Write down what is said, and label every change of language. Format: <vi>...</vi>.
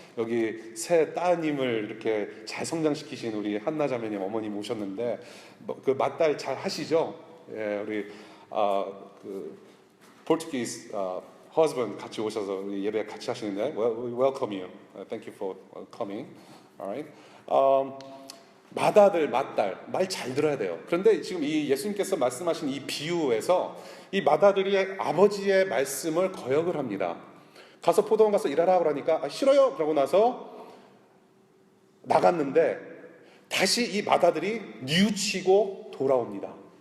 <ko>여기 새 따님을 이렇게 잘 성장시키신 우리 한나 자매님 어머님 오셨는데 그 맏딸 잘 하시죠? 우리 그</ko> <en>Portuguese husband</en> <ko>같이 오셔서 우리 예배 같이 하시는데</ko> <en>welcome you, thank you for coming, alright.</en> <ko>맏아들, 맏딸 말 잘 들어야 돼요. 그런데 지금 이 예수님께서 말씀하신 이 비유에서 이 맏아들이 아버지의 말씀을 거역을 합니다. 가서 포도원 가서 일하라 그러니까 싫어요 그러고 나서 나갔는데 다시 이 맏아들이 뉘우치고 돌아옵니다.</ko>